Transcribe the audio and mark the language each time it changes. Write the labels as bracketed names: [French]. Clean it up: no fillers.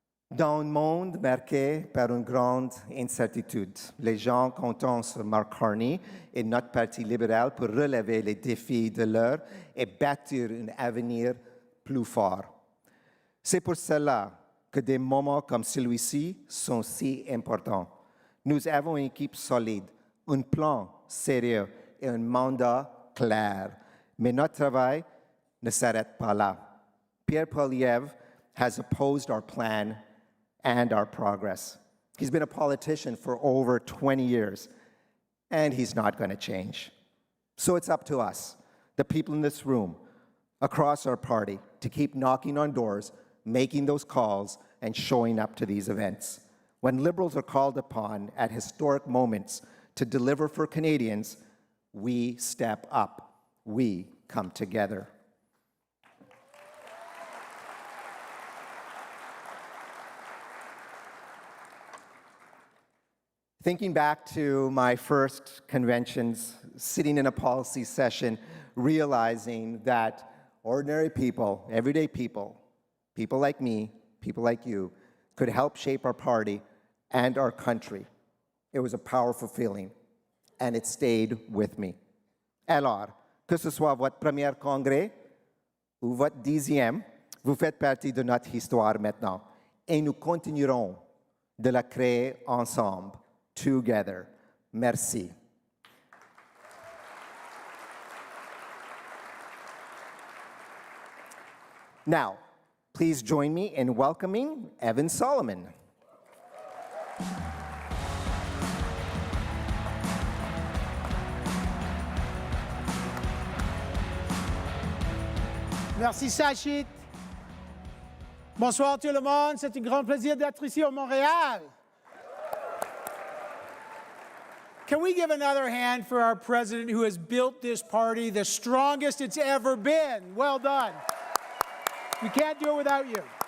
[French] Dans un monde marqué par une grande incertitude, les gens comptent sur Mark Carney et notre Parti libéral pour relever les défis de l'heure et bâtir un avenir plus fort. C'est pour cela que des moments comme celui-ci sont si importants. Nous avons une équipe solide, un plan sérieux et un mandat clair. Mais notre travail ne s'arrête pas là. [English] Pierre Poilievre has opposed our plan and our progress. He's been a politician for over 20 years, and he's not going to change. So it's up to us, the people in this room, across our party, to keep knocking on doors, making those calls, and showing up to these events. When Liberals are called upon at historic moments to deliver for Canadians, we step up. We come together. Thinking back to my first conventions, sitting in a policy session, realizing that ordinary people, everyday people, people like me, people like you, could help shape our party and our country. It was a powerful feeling, and it stayed with me. [French] Alors, que ce soit votre premier congrès ou votre 10e, vous faites partie de notre histoire maintenant, et nous continuerons de la créer ensemble. [English] Together. [French] Merci. [English] Now, please join me in welcoming Evan Solomon. [French] Merci, Sachit. Bonsoir tout le monde. C'est un grand plaisir d'être ici au Montréal. [English] Can we give another hand for our president who has built this party the strongest it's ever been? Well done. We can't do it without you.